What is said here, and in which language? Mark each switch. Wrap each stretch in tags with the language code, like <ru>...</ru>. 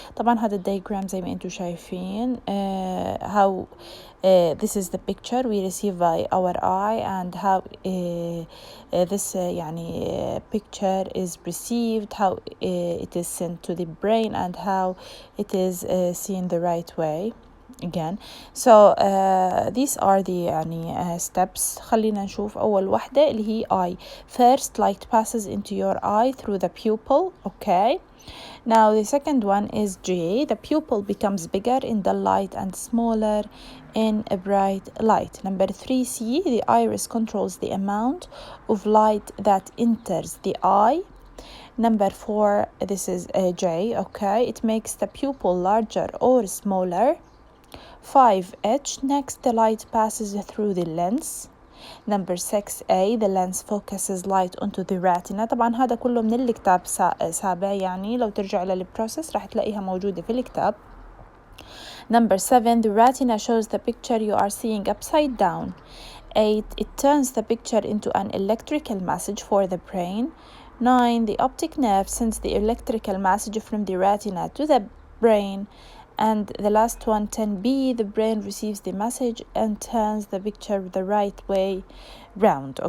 <ar>طبعا هذا الدياجرام زي ما انتم شايفين</ar> <en>how this is the picture we receive by our eye and how this يعني picture is received, how it is sent to the brain and how it is seen the right way. Again, so these are the يعني steps.</en> <ar>خلينا نشوف أول واحدة اللي هي eye.</ar> <en>First, light passes into your eye through the pupil. Okay. Now the second one is J. The pupil becomes bigger in dull light and smaller in a bright light. Number 3C. The iris controls the amount of light that enters the eye. Number 4. This is J. Okay. It makes the pupil larger or smaller. 5H. Next, the light passes through the lens. Number 6A. The lens focuses light onto the retina.</en> <ar>طبعا هذا كله من الكتاب سابع، يعني لو ترجع للبروسيس راح تلاقيها موجودة في الكتاب.</ar> <en>Number 7. The retina shows the picture you are seeing upside down. 8. It turns the picture into an electrical message for the brain. 9. The optic nerve sends the electrical message from the retina to the brain. And the last one, 10B, the brain receives the message and turns the picture the right way round.</en>